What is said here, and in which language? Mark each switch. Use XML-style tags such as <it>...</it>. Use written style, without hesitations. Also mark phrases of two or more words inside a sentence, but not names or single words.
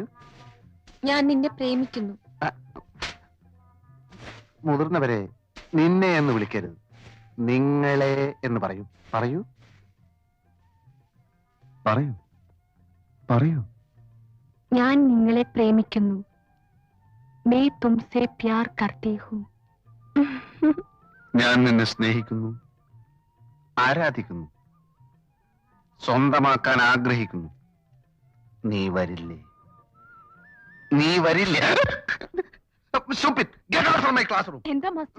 <ml>ഞാൻ നിന്നെ പ്രേമിക്കുന്നു. മുതിർന്നവരെ നിന്നെ എന്ന് വിളിക്കരുത്, നിങ്ങളെ എന്ന് പറയൂ. പറയൂ, പറയൂ, പറയൂ. ഞാൻ നിങ്ങളെ പ്രേമിക്കുന്നു.</ml> <hi>मैं तुमसे प्यार करती हूँ.</hi> <ml>ഞാൻ നിന്നെ സ്നേഹിക്കുന്നു, ആരാധിക്കുന്നു, സ്വന്തമാക്കാൻ ആഗ്രഹിക്കുന്നു. നീ വരില്ലേ? നീ വരില്ലേ? എന്താ മാസ്റ്റർ?</ml>